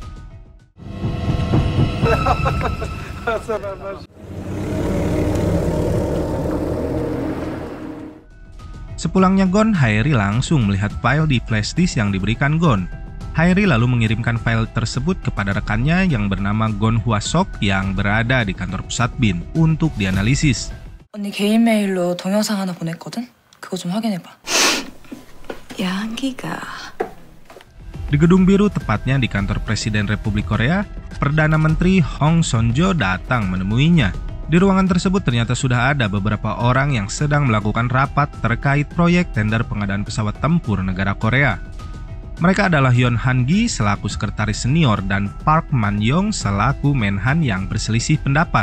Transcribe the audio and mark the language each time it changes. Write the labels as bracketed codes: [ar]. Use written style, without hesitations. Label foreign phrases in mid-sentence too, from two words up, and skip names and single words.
[id] Sepulangnya Gon, Haeri langsung melihat file di flash disk yang diberikan Gon. Haeri lalu mengirimkan file tersebut kepada rekannya yang bernama Gon Hwa-sok yang berada di kantor pusat BIN untuk dianalisis. [ko] 언니 개인 메일로 동영상 하나 보냈거든? 그거 좀 확인해봐. 양기가... [id] Di Gedung Biru, tepatnya di kantor Presiden Republik Korea, Perdana Menteri Hong Son-jo datang menemuinya. Di ruangan tersebut ternyata sudah ada beberapa orang yang sedang melakukan rapat terkait proyek tender pengadaan pesawat tempur negara Korea. Mereka adalah Hyun Han-gi selaku sekretaris senior dan Park Man-yong selaku Menhan yang berselisih pendapat.